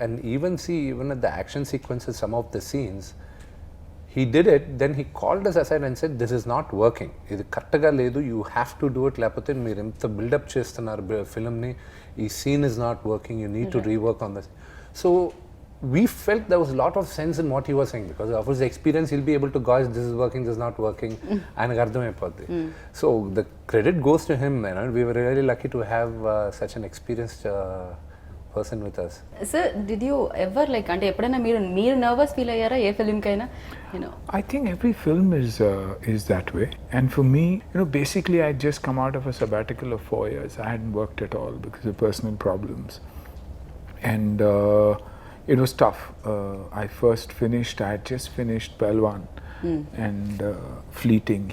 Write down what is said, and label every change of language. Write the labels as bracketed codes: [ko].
[en] and even at the action sequences, some of the scenes, he did it, then he called us aside and said, this is not working, [te] ఇది కరెక్ట్గా లేదు, [en] you have to do it, [te] లేకపోతే మీరు ఎంత buildup చేస్తున్నారు ఫిల్మ్ని, ఈ scene [en] is not working, you need to rework on this. So we felt there was a lot of sense in what he was saying, because of his experience he'll be able to gauge this is working, this is not working, [te] ఆయనకు అర్థమైపోద్ది. [en] So the credit goes to him, we were really lucky to have such an experienced person with us. Sir, did you ever [te] అంటే ఎప్పుడైనా మీరు nervous feel అయ్యారా ఏ ఫిల్మ్కైనా? [en] I think every film is that way. And for me, basically I had just come out of a sabbatical of 4 years. I hadn't worked at all because of personal problems. And it was tough. I had just finished Pelwan and Fleeting.